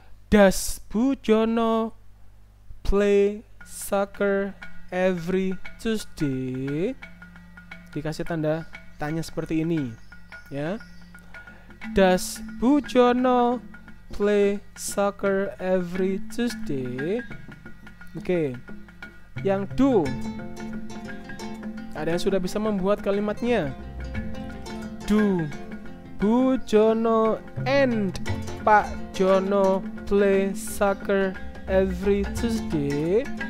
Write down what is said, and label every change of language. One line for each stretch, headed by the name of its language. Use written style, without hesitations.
English: Does Bujono play soccer every Tuesday?
Indonesian: dikasih tanda tanya seperti ini, ya.
English: Does Bujono play soccer every Tuesday? Oke.
Indonesian: Yang do, ada yang sudah bisa membuat kalimatnya.
English: Do Bujono and Pak Jono play soccer every Tuesday?